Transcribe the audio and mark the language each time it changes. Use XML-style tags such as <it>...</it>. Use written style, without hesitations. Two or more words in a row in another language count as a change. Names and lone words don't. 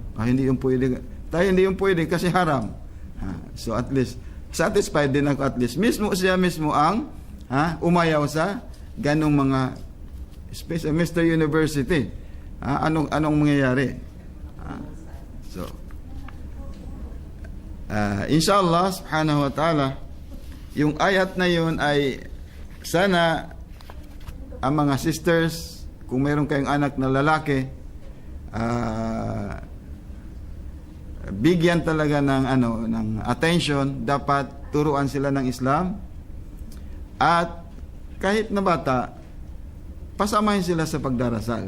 <tl>Hindi yung pwede. Tayo hindi yung pwede kasi haram.</tl> <en>So at least,</en> <tl>satisfied din ako</tl> <en>at least.</en> <tl>Siya mismo ang umayaw sa ganong mga Mr. University. Anong mangyayari? So,</tl> <ar>إن شاء الله، سبحانه وتعالى,</ar> <tl>yung ayat na yun ay sana ang mga sisters, kung mayroon kayong anak na lalaki, bigyan talaga ng attention, dapat turuan sila ng Islam, at kahit na bata, pasamahin sila sa pagdarasal.</tl>